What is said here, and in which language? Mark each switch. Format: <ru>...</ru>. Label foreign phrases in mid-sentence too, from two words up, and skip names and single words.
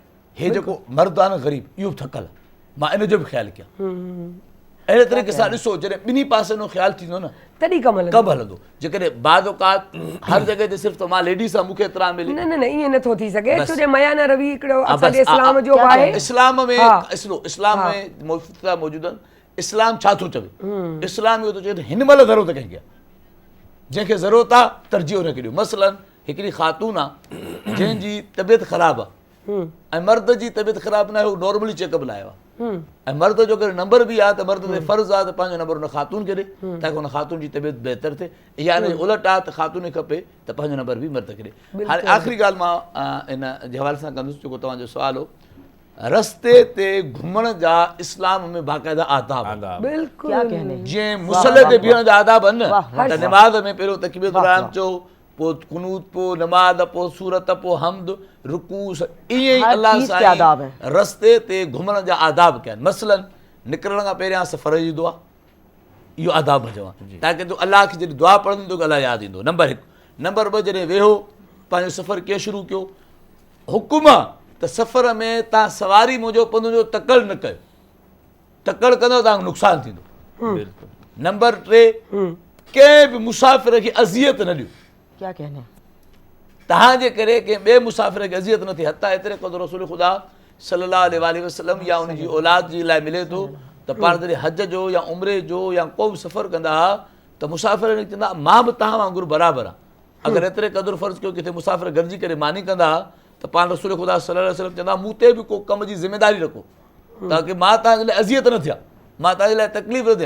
<sd>हे जेको मर्द आहे न ग़रीब, इहो बि थकल आहे, मां इन जो बि ख़्यालु कयां। अहिड़े तरीक़े सां ॾिसो जॾहिं ॿिन्ही पासनि जो ख़्यालु थींदो न, तॾहिं कमु हलंदो। कब हलंदो। जेकॾहिं बाद औकात हर जॻह ते सिर्फ़ु त मां लेडीज़ सां मूंखे एतिरा मिले, न न न ईअं नथो थी सघे, बस। छो जो मयाना रवि हिकिड़ो हा, असांजे बस, इस्लाम जो क्या आहे। इस्लाम में हा। इस्लाम में मुफ़्ता मौजूद आहिनि। इस्लाम छा थो चवे? इस्लाम इहो थो चवे त हिन महिल ज़रूरत कंहिंखे आहे, जंहिंखे ज़रूरत आहे तरजीह हुनखे ॾियो। मसलन हिकिड़ी ख़ातून आहे जंहिंजी तबियत ख़राबु आहे ऐं मर्द जी तबियत ख़राबु न आहे, हू नॉर्मली चेकअप लाइ आयो आहे, ऐं मर्द जो अगरि नंबर बि आहे त मर्द ते फ़र्ज़ु आहे त पंहिंजो नंबर हुन ख़ातून खे ॾे ताकी हुन ख़ातून जी तबियत बहितर थिए, या हिन उलट आहे त ख़ातून खे खपे त पंहिंजो नंबर बि मर्द खे ॾे। हाणे आख़िरी ॻाल्हि मां इन जे हवाले सां कंदुसि जेको तव्हांजो सुवाल हो, रस्ते ते घुमण जा इस्लाम में बाक़ाइदा आदाब आहिनि। आदाब। बिल्कुलु</sd> <hi>क्या कहने हैं?</hi> <sd>जीअं मुसले ते बीहण जा आदाब आहिनि न, वाह, त नमाज़ में पहिरियों</sd> <ar>تكبيرة الإحرام</ar> <sd>चओ, पोइ कुनूत, पोइ नमाज़, पोइ सूरत, पोइ हम्द, रुकू, ईअं ई</sd> <hi>हर अलाह चीज़ के आदाब साईं हैं।</hi> <sd>रस्ते ते घुमण जा आदाब कया आहिनि। मसलन निकिरण खां पहिरियां सफ़र जी दुआ, इहो आदाब चवां, ताकी तूं अलाह खे जॾहिं दुआ पढ़ंदो तोखे अलाह यादि ईंदो। नंबर 1। नंबर 2, जॾहिं वेहो पंहिंजो सफ़र कीअं शुरू कयो, हुकुम आहे त सफ़र में तव्हां सवारी मुंहिंजो पंहिंजो तकड़ न कयो, तकड़ कंदो तव्हांखे नुक़सानु थींदो। बिल्कुलु। नंबर 3, कंहिं बि मुसाफ़िर खे अज़ियत न ॾियो,</sd> <hi>क्या कहने हैं?</hi> <sd>तव्हांजे करे कंहिं ॿिए मुसाफ़िर खे अज़ियत न थिए। हता एतिरे क़दुरु रसूल ख़ुदा</sd> <ar>صلى الله عليه وسلم</ar> <sd>या उनजी औलाद जी लाइ मिले थो त पाण जॾहिं हज जो या उमिरे जो या को बि सफ़र कंदा हुआ त मुसाफ़िर चवंदा मां बि तव्हां वांगुरु बराबरि आहियां, अगरि एतिरे क़दुरु फ़र्ज़ु कयो किथे मुसाफ़िर गॾिजी करे मानी कंदा त पाण रसूल ख़ुदा</sd> <ar>صلى الله عليه وسلم</ar> <sd>चवंदा मूं ते बि को कम जी ज़िमेदारी रखो ताकी मां तव्हांजे लाइ अज़ियत न थिया, मां तव्हांजे लाइ तकलीफ़ न थिया।</sd>